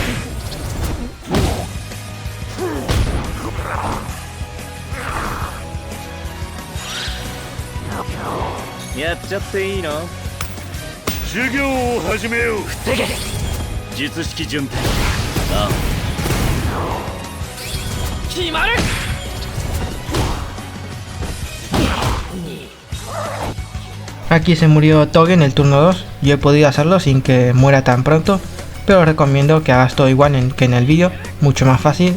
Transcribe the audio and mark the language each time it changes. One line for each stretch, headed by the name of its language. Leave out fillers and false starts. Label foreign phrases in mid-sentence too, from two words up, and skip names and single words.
Japanese: やっちゃっていいの？授業を始めよう。防げ。術式順転。ああ。決まる。
Spanish: Aquí se murió Toge en el turno 2. Yo he podido hacerlo sin que muera tan pronto, pero os recomiendo que hagas todo igual que en el vídeo, mucho más fácil.